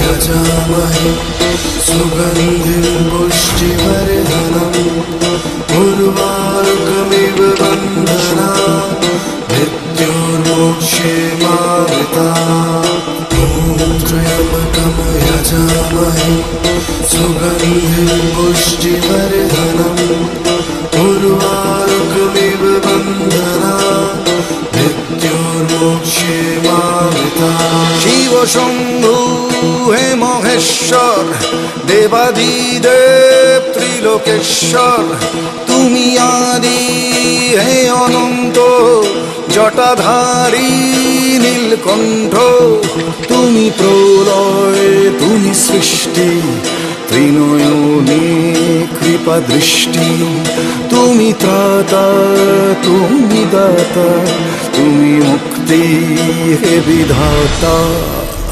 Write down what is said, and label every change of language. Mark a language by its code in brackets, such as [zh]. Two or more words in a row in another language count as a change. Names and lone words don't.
[sa] यजामहे सुगन्धिं पुष्टिवर्धनम् उर्वारुकमिव बन्धनात् मृत्योर्मोक्षे मामृतात् ॐ त्र्यम्बकं यजामहे सुगन्धिं पुष्टिवर्धनम् उर्वारुकमिव बन्धनात् मृत्योर्मोक्षे मामृतात् शिव शम्भु हे महेश्वर देवादिदेव ত্রিলোকেশ্বর [bn] তুমি আদি হে অনন্ত জটাধারী নীলকণ্ঠ তুমি প্রলয় তুমি সৃষ্টি ত্রিনয়নে কৃপা দৃষ্টি তুমি ত্রাতা তুমি দাতা তুমি মুক্তি হে বিধাতা